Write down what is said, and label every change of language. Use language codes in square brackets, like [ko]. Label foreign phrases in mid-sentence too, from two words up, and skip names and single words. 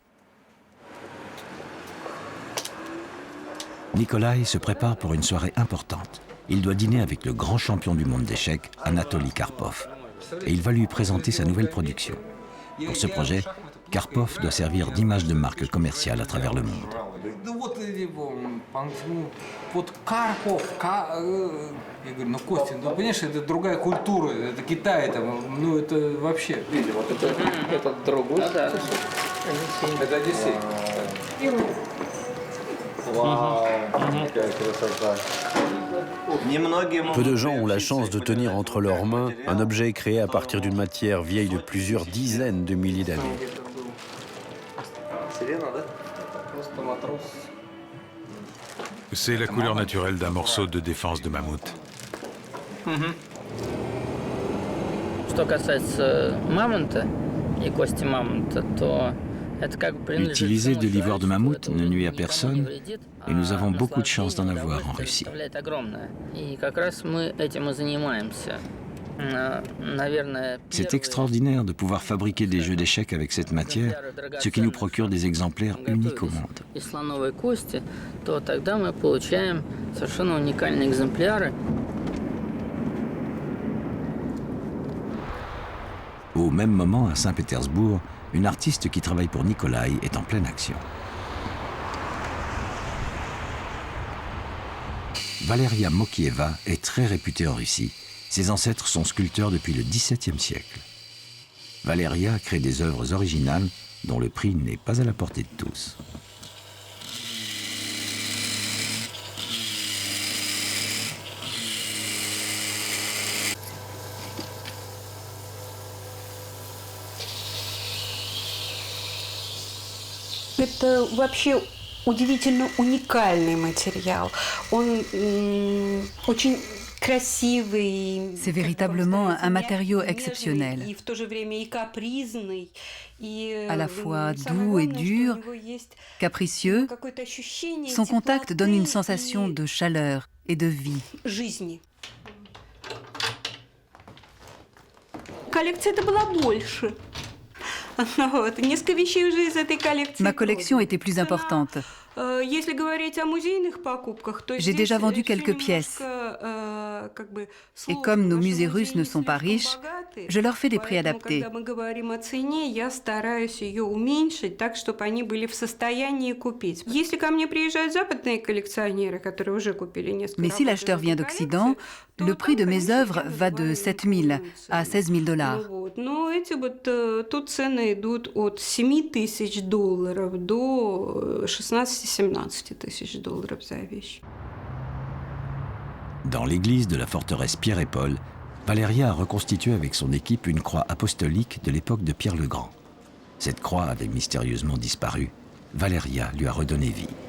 [fr] Nikolai se prépare pour une soirée importante. Il doit dîner avec le grand champion du monde d'échecs, Anatoly Karpov. Et il va lui présenter sa nouvelle production. Pour ce projet, Karpov doit servir d'image de marque commerciale à travers le monde. [ru] Я говорю, ну, Костя, ну, понимаешь, это другая культура, это Китай, там, ну, это вообще... Это другой? Да. Это Одиссей. [fr] Peu de gens ont la chance de tenir entre leurs mains un objet créé à partir d'une matière vieille de plusieurs dizaines de milliers d'années. C'est la couleur naturelle d'un morceau de défense de mammouth. [ru] Что касается мамонта и кости мамонта, то это как бы [fr] Utiliser de l'ivoire de mammouth ne nuit à personne et nous avons beaucoup de chance d'en avoir en Russie. [ru] И как раз мы этим и занимаемся. [fr] C'est extraordinaire de pouvoir fabriquer des jeux d'échecs avec cette matière, ce qui nous procure des exemplaires uniques au monde. [ru] Из слоновой кости, то тогда мы получаем совершенно уникальные экземпляры. [fr] Au même moment, à Saint-Pétersbourg, une artiste qui travaille pour Nikolai est en pleine action. Valeria Mokieva est très réputée en Russie. Ses ancêtres sont sculpteurs depuis le XVIIe siècle. Valeria crée des œuvres originales dont le prix n'est pas à la portée de tous. [ru] Это вообще удивительно уникальный материал. Он очень красивый. [fr] C'est véritablement un matériau exceptionnel. [ru] И в то же время и капризный, и [fr] à la fois doux et dur, capricieux, son contact donne une sensation de chaleur et de vie. [ru] Жизни. Коллекция-то была больше. [fr] Ma collection était plus importante. J'ai déjà vendu quelques pièces. Et comme nos musées russes ne sont pas riches, je leur fais des prix adaptés. Mais si l'acheteur vient d'Occident, le prix de mes œuvres va de 7 000 à 16 000 $. [ru] Тут цены идут от $7 000 до 16-17 тысяч $ за вещь. [fr] Dans l'église de la forteresse Pierre et Paul, Valeria a reconstitué avec son équipe une croix apostolique de l'époque de Pierre le Grand. Cette croix avait mystérieusement disparu. Valeria lui a redonné vie.